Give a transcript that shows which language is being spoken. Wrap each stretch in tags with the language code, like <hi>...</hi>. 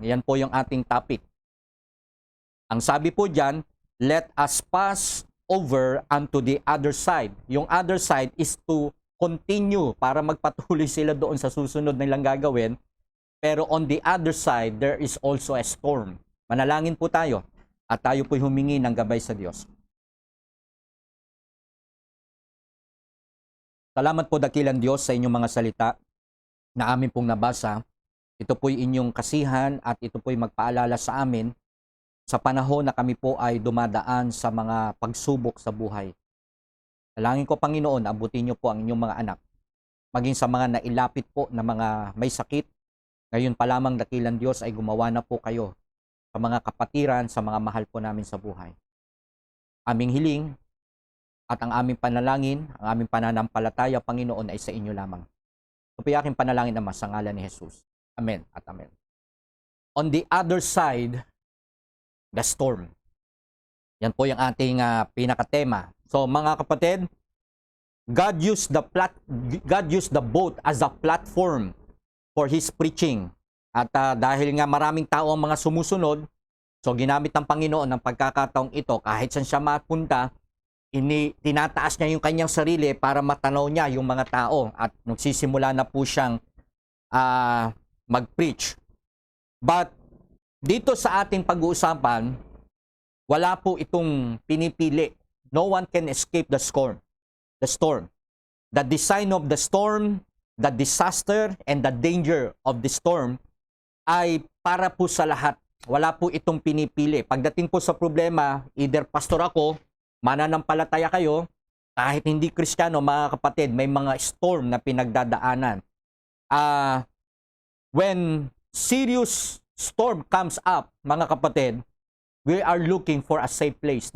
<tl>Yan po yung ating topic. Ang sabi po dyan,</tl> <en>let us pass over unto the other side.</en> <tl>Yung other side is to continue para magpatuloy sila doon sa susunod nilang gagawin.</tl> <en>Pero on the other side, there is also a storm.</en> <tl>Manalangin po tayo at tayo po'y humingi ng gabay sa Diyos. Salamat po dakilang Diyos sa inyong mga salita na amin pong nabasa. Ito po'y inyong kasihan at ito po'y magpaalala sa amin sa panahon na kami po ay dumadaan sa mga pagsubok sa buhay. Dalangin ko, Panginoon, abutin niyo po ang inyong mga anak. Maging sa mga nailapit po na mga may sakit, ngayon pa lamang dakilang Diyos ay gumawa na po kayo sa mga kapatiran, sa mga mahal po namin sa buhay. Aming hiling at ang aming panalangin, ang aming pananampalataya, Panginoon, ay sa inyo lamang. Ito po yung aking panalangin, Ama, sa ngalan ni Jesus. Amen at amen.</tl> <en>On the other side, the storm.</en> <tl>Yan po yung ating pinakatema.</tl> <en>So mga kapatid, God used the boat as a platform for His preaching.</en> <tl>At dahil nga maraming tao ang mga sumusunod, so ginamit ng Panginoon ng pagkakataong ito, kahit saan siya mapunta, tinataas niya yung kanyang sarili para matanaw niya yung mga tao at nagsisimula na po siyang mag-preach. But dito sa ating pag-uusapan, wala po itong pinipili.</tl> <en>No one can escape the storm. The design of the storm, the disaster, and the danger of the storm</en> <tl>ay para po sa lahat. Wala po itong pinipili. Pagdating po sa problema, either pastor ako, mananampalataya kayo, kahit hindi Kristiyano, mga kapatid, may mga storm na pinagdadaanan.</tl> <en>When serious storm comes up, mga kapatid, we are looking for a safe place.</en>